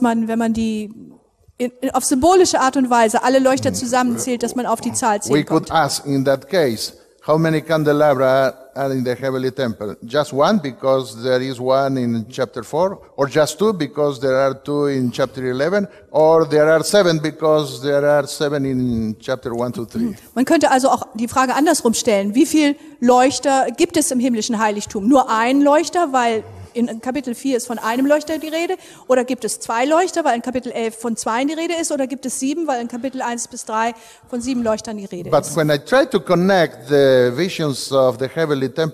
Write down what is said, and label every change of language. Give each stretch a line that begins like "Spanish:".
German: man, wenn man die auf symbolische Art und Weise alle Leuchter zusammenzählt, dass man auf die Zahl zählt.
English: We could ask in that case, how many candelabra are in the heavenly temple? Just 1, because there is 1 in chapter 4, or just 2, because there are 2 in chapter 11, or there are 7, because there are 7 in chapter 1-3.
German: Man könnte also auch die Frage andersrum stellen: Wie viel Leuchter gibt es im himmlischen Heiligtum? Nur ein Leuchter, weil in Kapitel 4 ist von einem Leuchter die Rede, oder gibt es 2 Leuchter, weil in Kapitel 11 von 2 die Rede ist, oder gibt es 7, weil in Kapitel 1-3 von 7 Leuchtern die Rede ist?
English: But when I try to connect the visions of the heavenly temple